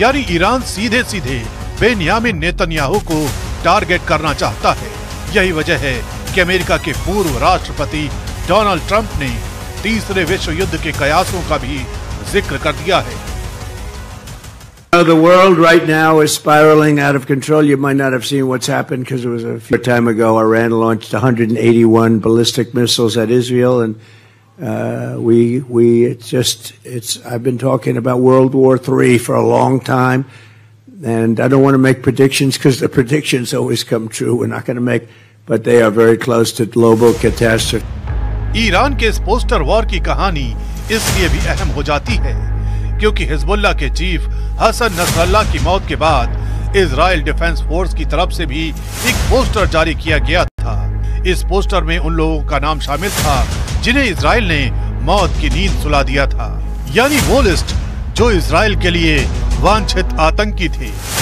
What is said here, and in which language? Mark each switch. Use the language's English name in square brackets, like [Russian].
[Hindi] यानी ईरान सीधे सीधे बेन्यामिन नेतन्याहू को टारगेट करना चाहता है। यही वजह है कि अमेरिका के पूर्व राष्ट्रपति डोनाल्ड ट्रंप ने तीसरे विश्व युद्ध के कयासों का भी जिक्र कर दिया है। [English] The world right now is spiraling out of control. You might not have seen what's happened because it was a few time ago. Iran launched 181 ballistic missiles at Israel, and I've been talking about World War III for a long time, and I don't want to make predictions because the predictions always come true. We're not going to make, but they are very close to global catastrophe. [Hindi] Iran के इस poster war की कहानी इसलिए भी अहम हो जाती है क्योंकि हिजबुल्लाह के चीफ हसन नसरल्लाह की मौत के बाद इजराइल डिफेंस फोर्स की तरफ से भी एक पोस्टर जारी किया गया था। इस पोस्टर में उन लोगों का नाम शामिल था जिन्हें इजराइल ने मौत की नींद सुला दिया था, यानी वो लिस्ट जो इजराइल के लिए वांछित आतंकी थे।